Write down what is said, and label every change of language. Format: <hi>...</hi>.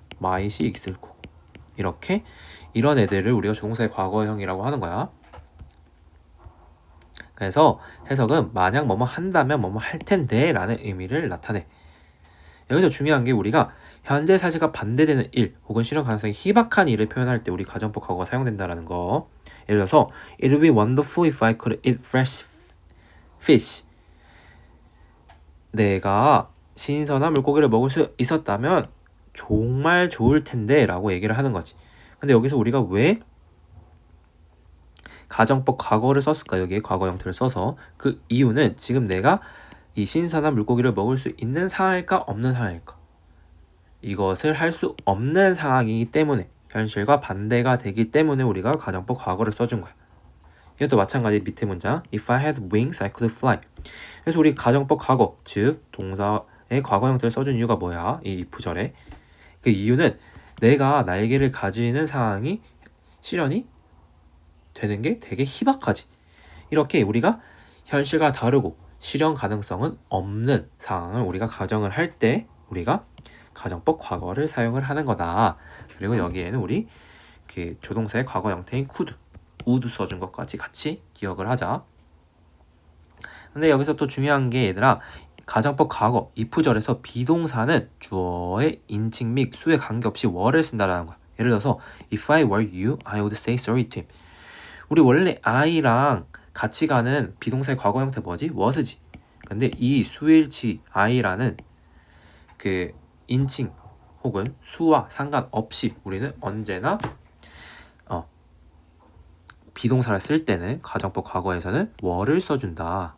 <ko>might이 있을 거고 이렇게 이런 애들을 우리가 조동사의 과거형이라고 하는 거야. 그래서 해석은 만약 뭐뭐 한다면 뭐뭐 할 텐데 라는 의미를 나타내. 여기서 중요한 게 우리가 현재 사실과 반대되는 일 혹은 실현 가능성이 희박한 일을 표현할 때 우리 가정법 과거가 사용된다라는 거. 예를 들어서</ko> <en>It would be wonderful if I could eat fresh fish.</en> <ko>내가 신선한 물고기를 먹을 수 있었다면 정말 좋을 텐데 라고 얘기를 하는 거지. 근데 여기서 우리가 왜 가정법 과거를 썼을까? 여기에 과거 형태를 써서 그 이유는 지금 내가 이 신선한 물고기를 먹을 수 있는 상황일까 없는 상황일까? 이것을 할 수 없는 상황이기 때문에 현실과 반대가 되기 때문에 우리가 가정법 과거를 써준 거야. 이것도 마찬가지 밑에 문장</ko> <en>If I had wings, I could fly.</en> <ko>그래서 우리 가정법 과거, 즉 동사의 과거 형태를 써준 이유가 뭐야? 이 if절에 그 이유는 내가 날개를 가지는 상황이 실현이 되는 게 되게 희박하지. 이렇게 우리가 현실과 다르고 실현 가능성은 없는 상황을 우리가 가정을 할 때 우리가 가정법 과거를 사용을 하는 거다. 그리고 여기에는 우리 그 조동사의 과거 형태인 could, would 써준 것까지 같이 기억을 하자. 근데 여기서 또 중요한 게 얘들아 가정법 과거 if절에서 비동사는 주어의 인칭 및 수에 관계없이 were를 쓴다라는 거야. 예를 들어서</ko> <en>If I were you, I would say sorry to him.</en> <ko>우리 원래 I랑 같이 가는 비동사의 과거 형태 뭐지? was지. 근데 이 수일치 I라는 그 인칭 혹은 수와 상관없이 우리는 언제나 비동사를 쓸 때는 가정법 과거에서는 were를 써준다.</ko>